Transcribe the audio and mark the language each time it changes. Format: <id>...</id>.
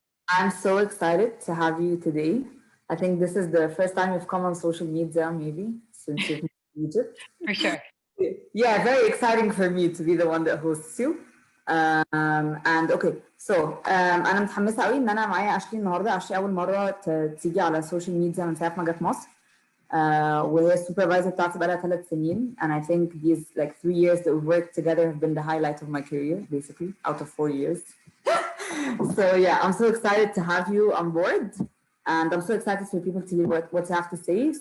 <en>I'm so excited to have you today. I think this is the first time you've come on social media, maybe, since you've moved to Egypt. For sure. Yeah, very exciting for me to be the one that hosts you. And okay, so</en> <ar>أنا متحمسة قوي إن أنا معايا أشلي النهاردة. أشلي أول مرة تيجي على السوشيال ميديا من ساعة ما جت مصر. وهي السوبرفايزر بتاعتي بقالها 3 سنين.</ar> <en>And I think these like 3 years that we've worked together have been the highlight of my career, basically, out of 4 years. So yeah, I'm so excited to have you on board, and I'm so excited for people to hear what you have to say.</en>